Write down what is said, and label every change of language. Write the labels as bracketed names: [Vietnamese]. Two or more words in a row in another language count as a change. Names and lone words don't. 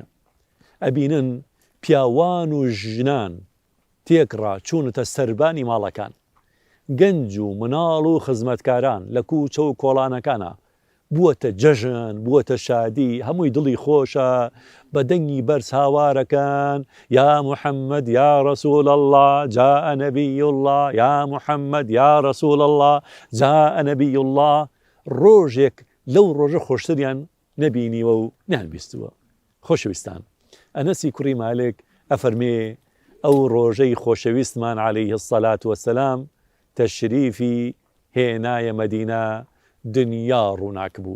[Central Kurdish] ئەبینن پیاوان و ژنان تێکڕا چوونەتە سەربانی ماڵەکان، گەنج و مناڵ و خزمەتکاران لە کوچە و کۆڵانەکانە بووەتە جەژن، بووەتە شادی، هەمووی دڵی خۆشە، بە دەنگی بەرز هاوارەکان: [Arabic] یا محەممەد یا ڕەسوول الله جاء نەبی الله، یا محەممەد یا ڕەسوول الله جاء نەبی الله. [Central Kurdish] ڕۆژێک لەو ڕۆژە خۆشتریان نەبینیوە و نانبیستووە. خۆشەویستان، ئەنەسی کوڕی مالک ئەفەرمێ ئەو ڕۆژەی خۆشەویستمان [Arabic] عەلەیهی السەلات وەسەلام [Central Kurdish] تەشریفی هێنایە مەدینە، دنیا ڕووناک بوو.